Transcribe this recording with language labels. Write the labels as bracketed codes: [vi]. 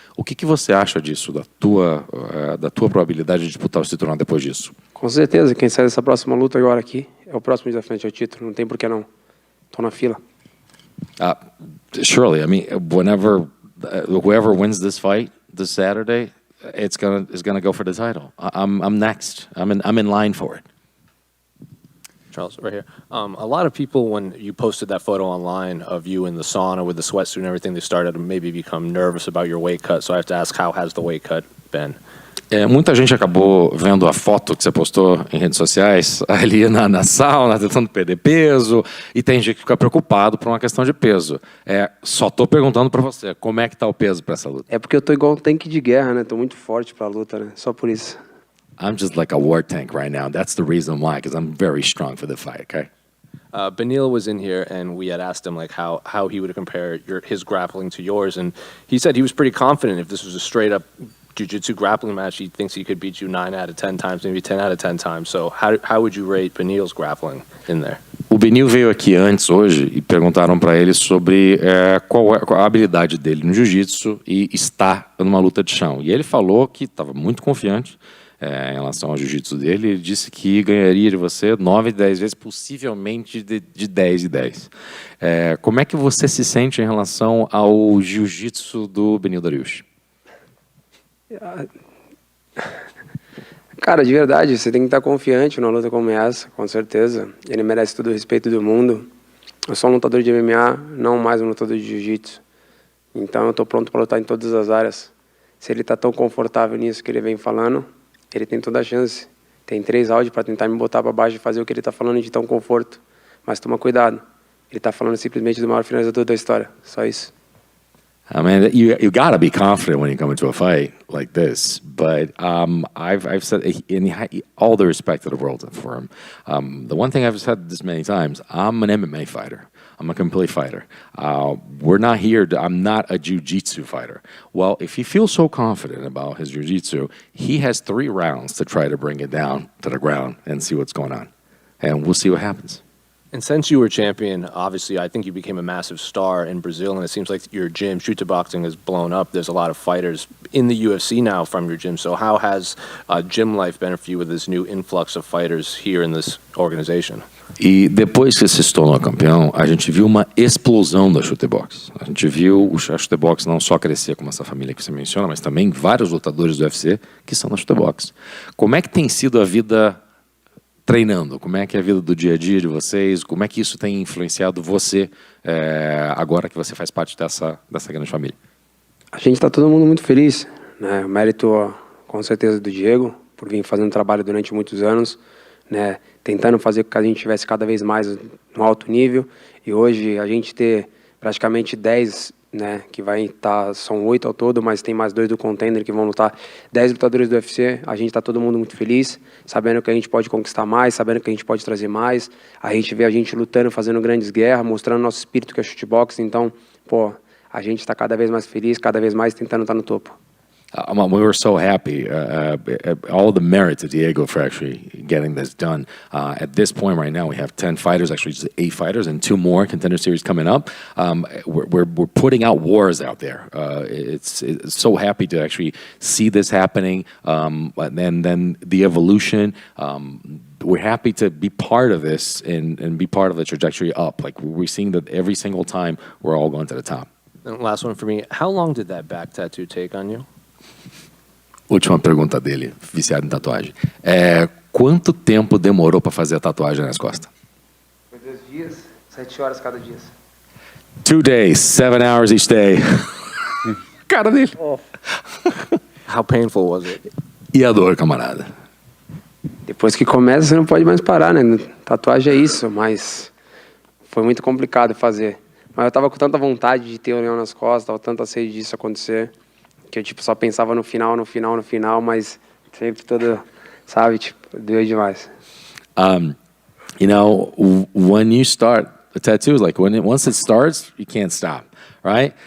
[pt] O que você acha disso, da tua probabilidade de disputar o cinturão depois disso? Com certeza, quem sai dessa próxima luta agora aqui é o próximo desafiante ao título, não tem por que não. Estou na fila. [en] Surely, I mean, whoever wins this fight this Saturday, is gonna go for the title. I'm next. I'm in line for it. Charles, right here. A lot of people, when you posted that photo online of you in the sauna with the sweatsuit and everything, they started to maybe become nervous about your weight cut. So I have to ask, how has the weight cut been? [pt] Muita gente acabou vendo a foto que você postou em redes sociais ali na sauna, tentando perder peso, e tem gente que fica preocupado por uma questão de peso. Só tô perguntando para você, como é que tá o peso para essa luta? É porque eu tô igual um tanque de guerra, né? Tô muito forte pra luta, né? Só por isso. [en] I'm just like a war tank right now. That's the reason why, because I'm very strong for the fight, okay? Beneil was in here, and we had asked him like how he would compare his grappling to yours, and he said he was pretty confident if this was a straight up jiu-jitsu grappling match, he thinks he could beat you 9 out of 10 times, maybe 10 out of 10 times. So how would you rate Beneil's grappling in there? [pt] O Beneil veio aqui antes, hoje, e perguntaram para ele sobre qual a habilidade dele no jiu-jitsu e estar numa luta de chão. E ele falou que estava muito confiante em relação ao jiu-jitsu dele. Ele disse que ganharia de você 9, 10 vezes, possivelmente de 10 e 10. Como é que você se sente em relação ao jiu-jitsu do Beneil Dariush? Cara, de verdade, você tem que estar confiante numa luta como essa, com certeza. Ele merece todo o respeito do mundo. Eu sou um lutador de MMA, não mais um lutador de jiu-jitsu. Então eu estou pronto para lutar em todas as áreas. Se ele está tão confortável nisso que ele vem falando, ele tem toda a chance. Tem 3 áudios para tentar me botar para baixo e fazer o que ele está falando de tão conforto. Mas toma cuidado. Ele está falando simplesmente do maior finalizador da história. Só isso. [en] I mean, you gotta be confident when you come into a fight like this. But I've said, in all the respect to the world for him, the one thing I've said this many times: I'm an MMA fighter. I'm a complete fighter. We're not here. I'm not a jiu-jitsu fighter. Well, if he feels so confident about his jiu-jitsu, he has 3 rounds to try to bring it down to the ground and see what's going on, and we'll see what happens. And since you were champion, obviously, I think you became a massive star in Brazil, and it seems like your gym, Shooter Boxing, has blown up. There's a lot of fighters in the UFC now from your gym. So how has gym life been for you with this new influx of fighters here in this organization? [pt] E depois que se tornou campeão, a gente viu uma explosão da Shooter Box. A gente viu a Shooter Box não só crescer como essa família que você menciona, mas também vários lutadores do UFC que são na Shooter Box. Como é que tem sido a vida treinando? Como é que é a vida do dia a dia de vocês? Como é que isso tem influenciado você agora que você faz parte dessa grande família? A gente está todo mundo muito feliz, né? O mérito, com certeza, do Diego, por vir fazendo trabalho durante muitos anos, né? Tentando fazer com que a gente estivesse cada vez mais no alto nível. E hoje a gente ter praticamente 10, né, que vai estar, são 8 ao todo, mas tem mais 2 do contender que vão lutar, 10 lutadores do UFC. A gente está todo mundo muito feliz, sabendo que a gente pode conquistar mais, sabendo que a gente pode trazer mais. A gente vê a gente lutando, fazendo grandes guerras, mostrando nosso espírito que é shootbox. Então, a gente está cada vez mais feliz, cada vez mais tentando estar no topo. [en] We were so happy, all the merit to Diego for actually getting this done. At this point right now, we have 10 fighters, actually just 8 fighters, and 2 more contender series coming up. We're putting out wars out there. It's so happy to actually see this happening, and then the evolution. We're happy to be part of this and be part of the trajectory up. Like we're seeing that every single time we're all going to the top. And last one for me, how long did that back tattoo take on you? [pt] Última pergunta dele, viciado em tatuagem. Quanto tempo demorou para fazer a tatuagem nas costas? Foi 2 dias, 7 horas cada dia. [en] 2 days, 7 hours each day. [pt] Cara dele. [en] How painful was it? [pt] E a dor, camarada? Depois que começa, você não pode mais parar, né? Tatuagem é isso, mas foi muito complicado fazer. Mas eu tava com tanta vontade de ter o leão nas costas, tava tanta sede disso acontecer, que eu só pensava no final, mas sempre todo, sabe, doeu demais. [en] You know, when you start A tattoo is like once it starts, you can't stop, right?